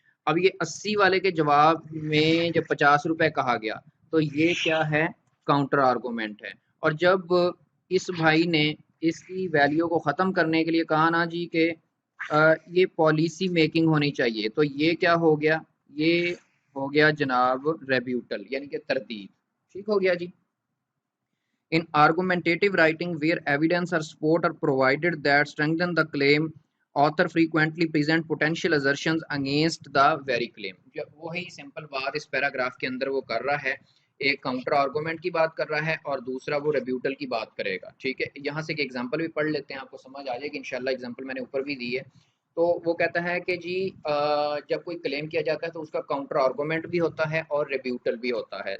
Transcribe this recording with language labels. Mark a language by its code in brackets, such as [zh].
[ur] اب یہ 80 والے کے جواب میں جب 50 روپے کہا گیا تو یہ کیا ہے؟ کاؤنٹر آرگومنٹ ہے. اور جب اس بھائی نے اس کی ویلیو کو ختم کرنے کے لیے کہا نا جی کہ یہ پالیسی میکنگ ہونی چاہیے، تو یہ کیا ہو گیا؟ یہ ہو گیا جناب ریبیوٹل، یعنی کہ تردید. ٹھیک ہو گیا جی. [en] In argumentative writing, where evidence or support are provided that strengthen the claim, author frequently present potential assertions against the very claim. [ur] وہی سمپل بات اس پیراگراف کے اندر وہ کر رہا ہے، ایک کاؤنٹر آرگومنٹ کی بات کر رہا ہے اور دوسرا وہ ریبیوٹل کی بات کرے گا. ٹھیک ہے، یہاں سے ایک ایگزامپل بھی پڑھ لیتے ہیں، آپ کو سمجھ آ جائے گی انشاءاللہ. ایگزامپل میں نے اوپر بھی دی ہے. تو وہ کہتا ہے کہ جی جب کوئی کلیم کیا جاتا ہے تو اس کا کاؤنٹر آرگومنٹ بھی ہوتا ہے اور ریبیوٹل بھی ہوتا ہے.